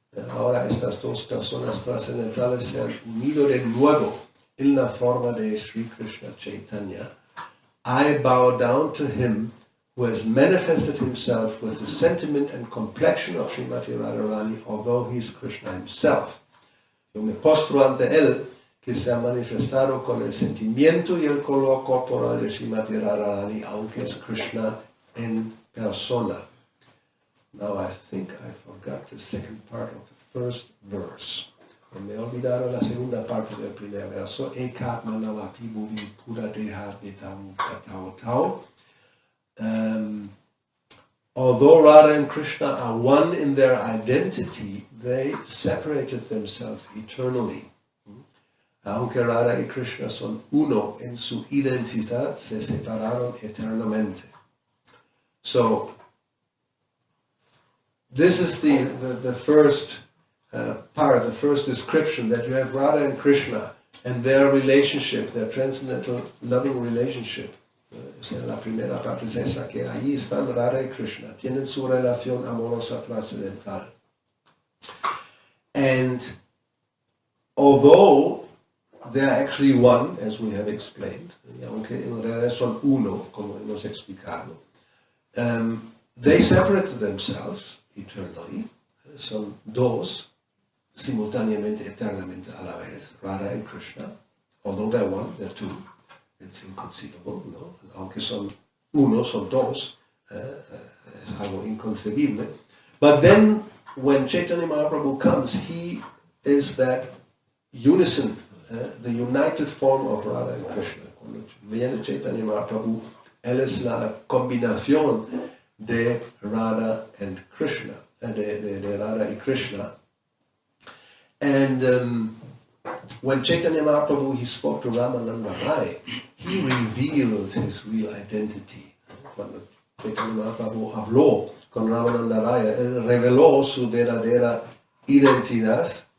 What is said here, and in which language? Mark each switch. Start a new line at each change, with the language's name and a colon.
Spanish: Ahora estas dos personas trascendentales se han unido de nuevo en la forma de Sri Krishna Chaitanya.
English: I bow down to him who has manifested himself with the sentiment and complexion of Srimati Radharani, although he is Krishna himself.
Spanish: Yo me postro ante él, que se ha manifestado con el sentimiento y el color corporal de Srimati Radharani, aunque es Krishna en persona.
English: Now I think I forgot the second part of the first verse.
Spanish: Me he olvidado la segunda parte del primer verso.
Sanskrit: Ekatma navapi bhuvi pura deha vedam katao tau.
English: Although Radha and Krishna are one in their identity, they separated themselves eternally.
Spanish: Aunque Radha y Krishna son uno en su identidad, se separaron eternamente.
English: So, this is the first part, the first description, that you have Radha and Krishna and their relationship, their transcendental loving relationship.
Spanish: La primera parte es esa, que ahí están Radha y Krishna, tienen su relación amorosa trascendental.
English: And although they are actually one, as we have explained,
Spanish: aunque en realidad son uno, como hemos explicado,
English: they separated themselves eternally,
Spanish: son dos, simultáneamente, eternamente a la vez,
English: Radha and Krishna. Although they're one, they're two. It's inconceivable, ¿no?
Spanish: Aunque son uno, son dos, es algo inconcebible.
English: But then, when Chaitanya Mahaprabhu comes, he is that unison, the united form of Radha and Krishna.
Spanish: Cuando viene Chaitanya Mahaprabhu, él es la combinación de Radha and Krishna, de Radha y Krishna.
English: And when Chaitanya Mahaprabhu, he spoke to Ramananda Rai, he revealed his real identity.
Spanish: Cuando Chaitanya Mahaprabhu habló con Ramananda Rai, él reveló su verdadera identidad.